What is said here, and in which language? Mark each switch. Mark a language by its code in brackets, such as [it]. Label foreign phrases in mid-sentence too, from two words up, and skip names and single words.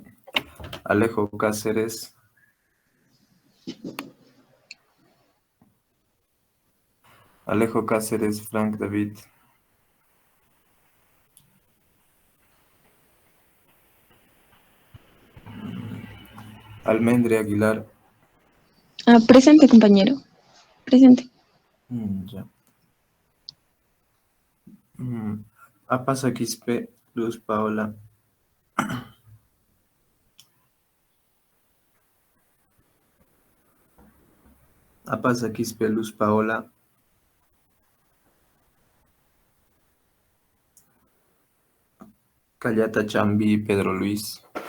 [es] Alejo Cáceres, Frank David, Almendre Aguilar, Presente, compañero. Presente. ya. Apasa Quispe, Luz Paola, Apasa Quispe, Luz Paola, Callata Chambi, Pedro Luis,